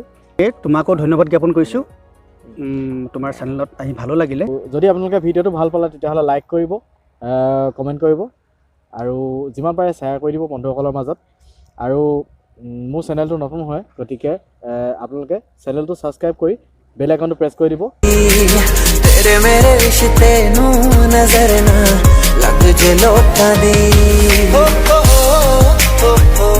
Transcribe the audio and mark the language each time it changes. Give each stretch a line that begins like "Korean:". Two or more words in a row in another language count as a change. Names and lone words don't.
Assamese: তোমাকো ধন্যবাদ জ্ঞাপন কৰিছোঁ, তোমাৰ চেনেলত আহি ভালো লাগিলে। যদি আপোনালোকে ভিডিঅ'টো ভাল পালে তেতিয়াহ'লে লাইক কৰিব, কমেণ্ট কৰিব আৰু যিমান পাৰে শ্বেয়াৰ কৰি দিব বন্ধুসকলৰ মাজত। আৰু মোৰ চেনেলটো নতুন হয়, গতিকে আপোনালোকে চেনেলটো ছাবস্ক্ৰাইব কৰি
English: bell icon
Assamese: প্ৰেছ কৰি দিব।
Punjabi: ਤੇਰੇ ਮੇਰੇ ਰਿਸ਼ਤੇ ਨੂੰ ਨਜ਼ਰ ਨਾ ਲੱਗ ਜੇ ਲੋਟਾਂ ਦੀ